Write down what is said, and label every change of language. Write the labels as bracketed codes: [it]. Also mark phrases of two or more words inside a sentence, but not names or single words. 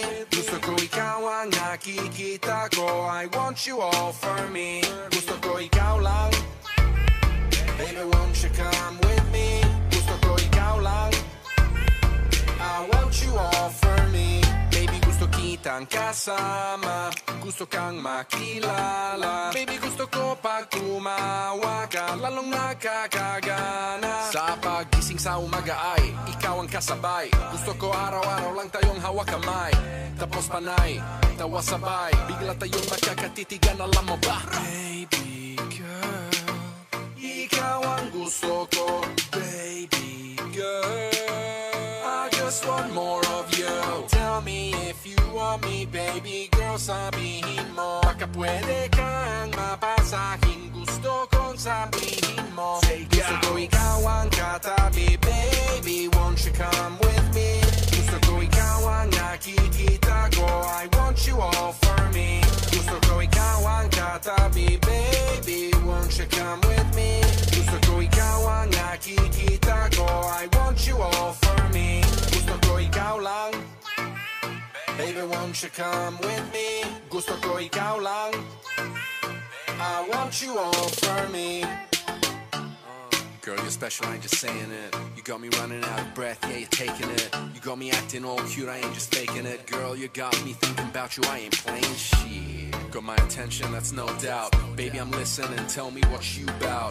[tl] Gusto ko ikaw ang nakikita ko, [en] I want you all for me. [tl] Gusto ko ikaw lang, [en] baby, won't you come with me? [tl] Gusto ko ikaw lang, [en] I want you all for me. Baby, [tl] gusto kitang kasama, gusto kang makilala. Baby, gusto ko pag tumawa ka, lalong nakakagana. Sa pagising sa umaga ay ikaw ang kasabay. Gusto ko araw-araw lang tayong hawak kamay, tapos panay, tawa sabay, bigla tayong magkakatitigan, alam mo ba? [en] Baby girl, [tl] ikaw ang gusto ko, [en] baby girl. I just want more of you. Tell me if you want me, baby girl, [tl] sabihin mo. Baka pwede kang mapasahin, gusto kong sabihin mo. Gusto ko ikaw ang katabi, [en] baby, won't you come with me? [tl] Gusto ko ikaw ang nakikita ko, [en] I want you all for me. [tl] Gusto ko ikaw ang katabi, [en] baby, won't you come with me? [tl] Gusto ko ikaw ang nakikita ko, [en] I want you all for me. [tl] Gusto ko ikaw lang, [en] baby, won't you come with me? [tl] Gusto ko ikaw lang, [en] I want you all for me. Girl, you're special, I ain't just saying it. You got me running out of breath, yeah, you're taking it. You got me acting all cute, I ain't just faking it. Girl, you got me thinking about you, I ain't playing shit. Got my attention, that's no doubt. Baby, I'm listening, tell me what you bout.